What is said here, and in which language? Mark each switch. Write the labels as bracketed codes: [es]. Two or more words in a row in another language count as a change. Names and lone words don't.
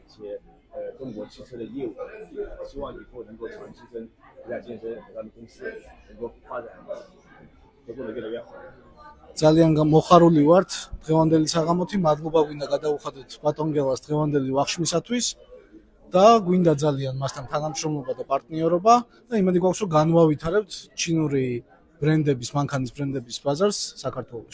[zh] 些中国汽车的业务，希望以后能够长期跟北大健身咱们公司能够发展合作的越来越好。 [ka] ძალიან მოხარული ვართ დღევანდელი საღამოთი, მადლობა გვინდა გადაუხადოთ ბატონ გელას დღევანდელი ვახშმისათვის და გვინდა ძალიან მასთან თანამშრომლობა და პარტნიორობა და იმედი გვაქვს რომ განვავითარებთ ჩინური ბრენდების, მანქანის ბრენდების ბაზარს საქართველოში.